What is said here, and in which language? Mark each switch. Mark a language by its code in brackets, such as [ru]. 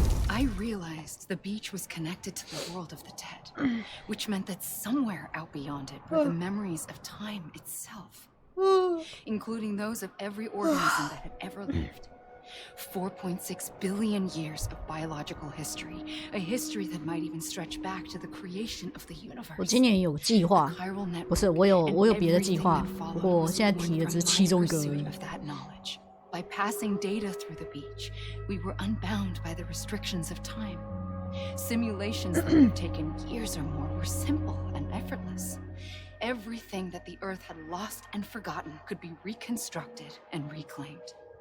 [en] I realized the beach was connected to the world of the dead, which meant that somewhere out beyond it were the memories of time itself, including those of every organism that had ever lived. 4.6 billion years of biological history, a history that might even stretch back to the creation of the universe. [zh] 我今年有计划，不是我有别的计划，不过现在提的只是其中一个而已。 [en] By passing data through the beach, we were unbound by the restrictions of time. Simulations that would have taken years or more were simple and effortless. Everything that the Earth had lost and forgotten could be reconstructed and reclaimed.